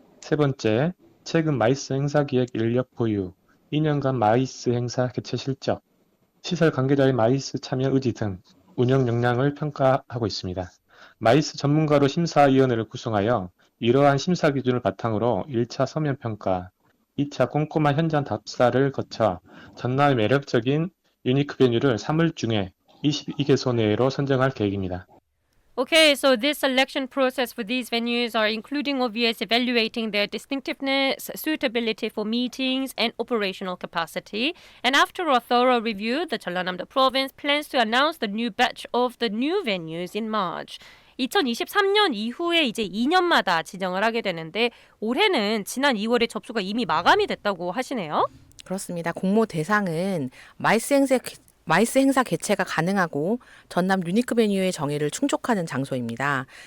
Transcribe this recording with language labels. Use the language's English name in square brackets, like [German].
[Korean] 세 번째, 최근 마이스 행사 기획 인력 보유, 2년간 마이스 행사 개최 실적, 시설 관계자의 마이스 참여 의지 등 운영 역량을 평가하고 있습니다. 마이스 전문가로 심사위원회를 구성하여 이러한 심사 기준을 바탕으로 1차 서면 평가, 2차 꼼꼼한 현장 답사를 거쳐 전남의 매력적인 유니크 베뉴를 3월 중에 22개소 내로 선정할 계획입니다. [English] Okay, so this selection process for these venues are including obvious evaluating their distinctiveness, suitability for meetings, and operational capacity. And after a thorough review, the Jeollanam-do province plans to announce the new batch of the new venues in March. [Korean] 2023년 이후에 이제 2년마다 지정을 하게 되는데 올해는 지난 2월에 접수가 이미 마감이 됐다고 하시네요. 그렇습니다. 공모 대상은 마이스 행사 개최가 가능하고 전남 유니크 베뉴의 정의를 충족하는 장소입니다.